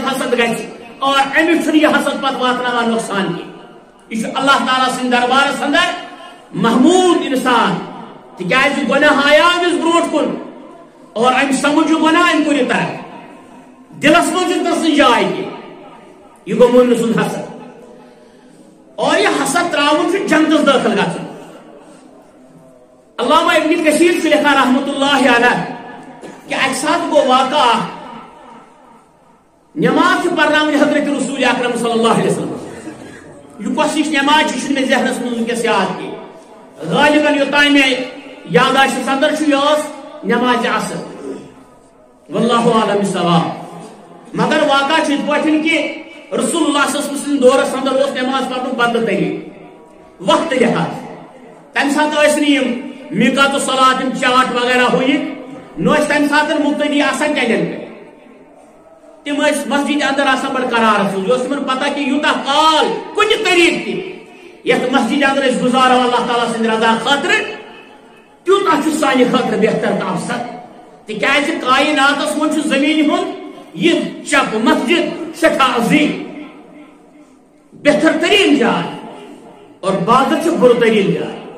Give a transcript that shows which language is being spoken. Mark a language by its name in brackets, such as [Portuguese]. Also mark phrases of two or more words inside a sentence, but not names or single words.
[Kashmiri] حسد گژھِ اور أمِس چھُنہٕ یہِ حسد پتہٕ واتناوان نۄقصان کینٛہہ یہِ چھُ اللہ تعالیٰ سٕنٛدِ دربارس اندر محموٗد انسان تِکیٛازِ گۄناہ آیاو أمِس برونٛٹھ کُن اور أمۍ سمجھ یہِ گۄناہ أمۍ کوٚر یہِ ترک دلس منٛز دِژنس نہٕ جاے کینٛہہ یہِ گوٚو مومنہٕ سُنٛد حسد اور یہِ حسد تراوُن چھُ جنتس دٲخل گژھُن علامہ ابن کثیر چھُ لیکھان رحمتہ اللہ علیہ کہ اکہِ ساتہٕ گوٚو واقعہ اکھ نماز چھِ پرناوٕنۍ حضرت رسول اکرم صلی اللہ علیہ وسلم یہِ کۄس ہِش نماز چھِ چھُنہٕ مےٚ ذہنس منٛز وٕنکیٚس یاد کینٛہہ غالباً یوٚتام مےٚ یاداشس اندر چھُ یہِ ٲس نمازِ عصر [Arabic] واللہ عالم بالصواب [Kashmiri] مگر واقعہ چھُ یِتھ پٲٹھۍ کہ رسول اللہ صلی اللہ علیہ وسلم سٕنٛدِ دورس اندر اوس نماز پرنُک بدلہٕ طریٖقہٕ وقتہٕ لحاظ تمہِ ساتہٕ ٲسۍ نہٕ یِم [Arabic] میقات الصلاۃ [Kashmiri] یِم چاٹ وغیرہ ہُہ یہِ نہ ٲسۍ تمہِ ساتہٕ مُقتدی آسان ٹٮ۪نڈٮ۪ن پٮ۪ٹھ تِم ٲسۍ مسجد اندر آسان بڑٕ قرارس منٛز یہِ اوس تِمن پتہ کہ یوٗتاہ کال کُنہِ طریٖقہٕ تہِ یتھ مسجد اندر أسۍ گُزارو اللہ تعالیٰ سٕنٛدِ رضا خٲطرٕ تیوٗتاہ چھُ سانہِ خٲطرٕ بہتر تہٕ افضل تِکیٛازِ کایناتس منٛز چھُ زٔمیٖنہِ ہُنٛد یہِ چپ مسجد سٮ۪ٹھاہ عظیٖم بہتر ترین جاے اور بازر چھِ بُرٕ ترین جاے